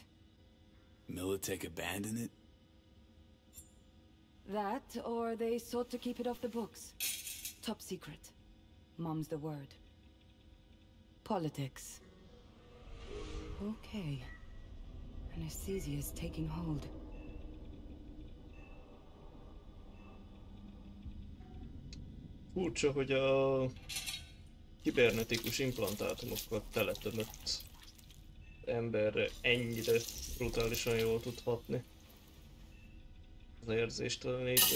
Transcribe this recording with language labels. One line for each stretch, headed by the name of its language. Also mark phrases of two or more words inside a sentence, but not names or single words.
English: Militech abandoned it? That, or they sought to keep it off the books. Top secret. Mom's the word. Politics. Okay. Anesthesia is taking hold.
Hungarian: Furcsa, hogy a kibernetikus implantátumokkal teletömött emberre ennyire brutálisan jól tud hatni. Az érzéstelenítő.